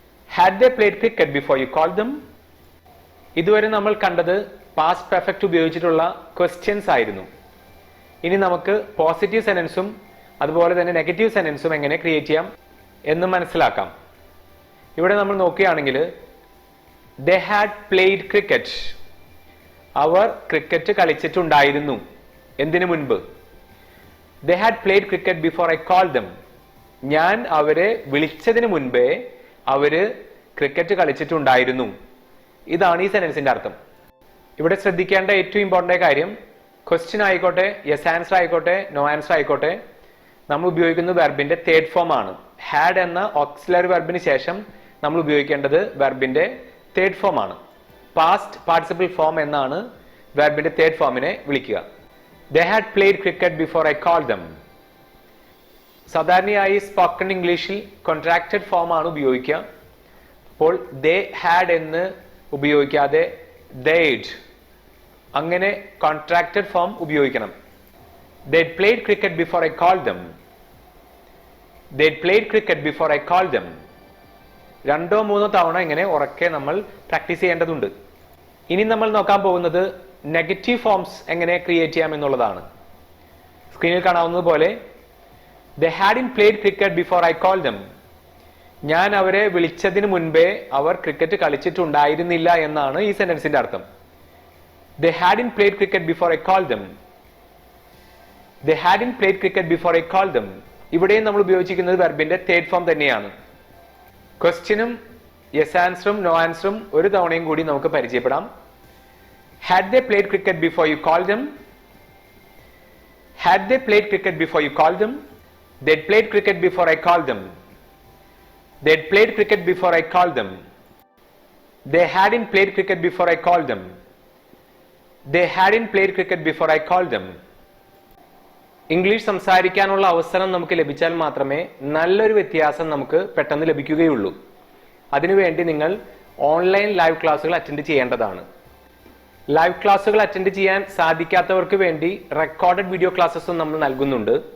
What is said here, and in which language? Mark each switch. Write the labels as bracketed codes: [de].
[en] Had they played cricket before you called them? [ml] ഇതുവരെ നമ്മൾ കണ്ടത് പാസ്റ്റ് പെർഫെക്റ്റ് ഉപയോഗിച്ചിട്ടുള്ള ക്വസ്റ്റ്യൻസ് ആയിരുന്നു. ഇനി നമുക്ക് പോസിറ്റീവ് സെന്റൻസും അതുപോലെ തന്നെ നെഗറ്റീവ് സെന്റൻസും എങ്ങനെ ക്രിയേറ്റ് ചെയ്യാം എന്ന് മനസ്സിലാക്കാം. ഇവിടെ നമ്മൾ നോക്കുകയാണെങ്കിൽ [en] they had played cricket, [ml] our cricket കളിച്ചിട്ടുണ്ടായിരുന്നു. എന്തിനു മുൻപ്? [en] they had played cricket before I called them, [ml] ഞാൻ അവരെ വിളിച്ചതിന് മുൻപേ അവര് ക്രിക്കറ്റ് കളിച്ചിട്ടുണ്ടായിരുന്നു. ഇതാണ് ഈ സെന്റൻസിന്റെ അർത്ഥം. ഇവിടെ ശ്രദ്ധിക്കേണ്ട ഏറ്റവും ഇമ്പോർട്ടന്റ് കാര്യം, ക്വസ്റ്റ്യൻ ആയിക്കോട്ടെ, യെസ് ആൻസർ ആയിക്കോട്ടെ, നോ ആൻസർ ആയിക്കോട്ടെ, നമ്മൾ ഉപയോഗിക്കുന്നത് വെർബിന്റെ തേർഡ് ഫോം ആണ്. ഹാഡ് എന്ന ഓക്സിലറി വെർബിന് ശേഷം നമ്മൾ ഉപയോഗിക്കേണ്ടത് വെർബിന്റെ തേർഡ് ഫോം ആണ്. പാസ്റ്റ് പാർട്ടിസിപ്പിൾ ഫോം എന്നാണ് വെർബിന്റെ തേർഡ് ഫോമിനെ വിളിക്കുക. [en] They had played cricket before I called them. [ml] സാധാരണയായി സ്പോക്കൺ ഇംഗ്ലീഷിൽ കോൺട്രാക്റ്റഡ് ഫോം ആണ് ഉപയോഗിക്കുക. അപ്പോൾ [en] they had [ml] എന്ന് ഉപയോഗിക്കാതെ [en] they'd, [ml] അങ്ങനെ കോൺട്രാക്റ്റഡ് ഫോം ഉപയോഗിക്കണം. [en] They'd played cricket before I called them. They'd played cricket before I called them. [ml] 2-3 തവണ ഇങ്ങനെ ഉറക്കെ നമ്മൾ പ്രാക്ടീസ് ചെയ്യേണ്ടതുണ്ട്. ഇനി നമ്മൾ നോക്കാൻ പോകുന്നത് നെഗറ്റീവ് ഫോംസ് എങ്ങനെ ക്രിയേറ്റ് ചെയ്യാം എന്നുള്ളതാണ്. സ്ക്രീനിൽ കാണാവുന്നത് പോലെ [en] they hadn't played cricket before I called them. [ml] ഞാൻ അവരെ വിളിച്ചതിന് മുൻപേ അവർ ക്രിക്കറ്റ് കളിച്ചിട്ടുണ്ടായിരുന്നില്ല എന്നാണ് ഈ സെന്റൻസിന്റെ അർത്ഥം. [en] They hadn't played cricket before I called them. They hadn't played cricket before I called them. [ml] ഇവിടെയും നമ്മൾ ഉപയോഗിച്ചിരിക്കുന്നത് വെർബിന്റെ തേർഡ് ഫോം തന്നെയാണ്. ക്വസ്റ്റ്യനും യെസ് ആൻസറും നോ ആൻസറും ഒരു തവണയും കൂടി നമുക്ക് പരിചയപ്പെടാം. [en] Had they played cricket before you called them? Had they played cricket before you called them? They'd played cricket before I called them. They'd played cricket before I called them. They hadn't played cricket before I called them. They hadn't played cricket before I called them. [ml] English സംസാരിക്കാനുള്ള അവസരം നമുക്ക് ലഭിച്ചാൽ മാത്രമേ നല്ലൊരു വ്യത്യാസം നമുക്ക് പെട്ടെന്ന് ലഭിക്കുകയുള്ളൂ. അതിനുവേണ്ടി നിങ്ങൾ ഓൺലൈൻ ലൈവ് ക്ലാസ്സുകൾ അറ്റൻഡ് ചെയ്യേണ്ടതാണ്. ലൈവ് ക്ലാസ്സുകൾ അറ്റൻഡ് ചെയ്യാൻ സാധിക്കാത്തവർക്ക് വേണ്ടി റെക്കോർഡഡ് വീഡിയോ ക്ലാസ്സസും നമ്മൾ നൽകുന്നുണ്ട്.